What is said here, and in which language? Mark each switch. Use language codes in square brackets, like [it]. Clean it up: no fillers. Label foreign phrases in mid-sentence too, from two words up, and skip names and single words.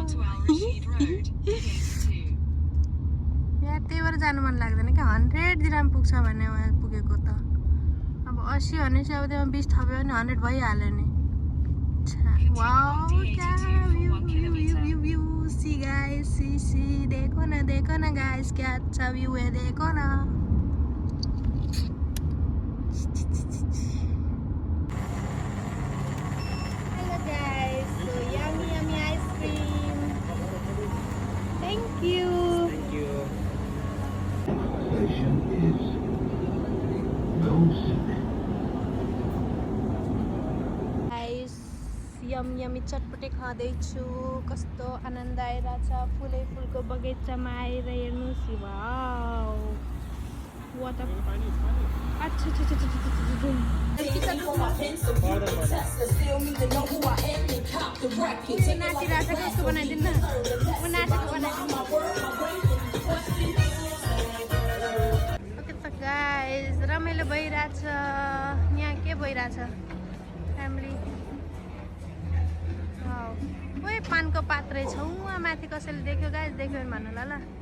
[ne] यहाँ त्यही भएर जानु मन लाग्दैन क्या। 100 दिराम पुग्छ भने उहाँ पुगेको त। अब 80 भनेपछि अब त्यसमा 20 थप्यो भने 100 भइहाल्यो नि। [hi] वाउ, क्या [en] view view view view. see guys, [hi] सी देखो ना गाइस, क्या अच्छा व्यू है, देखो ना। [en] Hello guys, so yummy ice cream. Thank you. Thank you. Guys, [ne] यम्मी चटपटे खाँदैछु। कस्तो आनन्द आइरहेछ, फुलै फुलको बगैँचामा आएर हेर्नुहोस्। वाउ, वाटर। [hi] अच्छा अच्छा अच्छा [ne] नाचिरहेछ कि उसको बनाइदिनु न, म नाचेको बनाइदिनु। ओके त गाइस, रमाइलो भइरहेछ यहाँ। के भइरहेछ फ्यामिली। ओए पानको पात रहेछ उहाँ माथि, कसैले देख्यो गाइस, देख्यो भने भन्नु ल।